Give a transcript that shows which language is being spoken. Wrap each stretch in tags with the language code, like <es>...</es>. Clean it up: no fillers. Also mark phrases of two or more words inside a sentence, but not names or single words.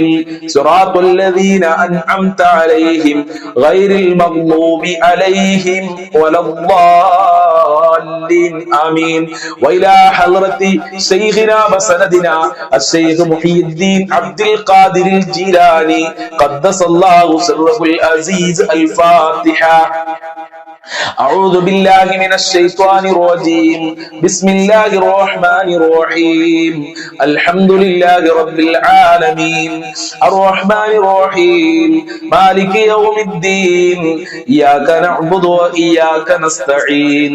<ar>صراط الذين أنعمت عليهم غير المغضوب عليهم ولا الضالين. ആമീൻ. وإلى حضرة شيخنا وسندنا الشيخ محيي الدين عبد القادر الجيلاني قدس الله سره العزيز. അൽ-ഫാത്തിഹ. أعوذ بالله من الشيطان الرجيم. بسم الله الرحمن الرحيم. الحمد لله رب العالمين. الرحمن الرحيم. مالك يوم الدين. إياك نعبد وإياك نستعين.</ar>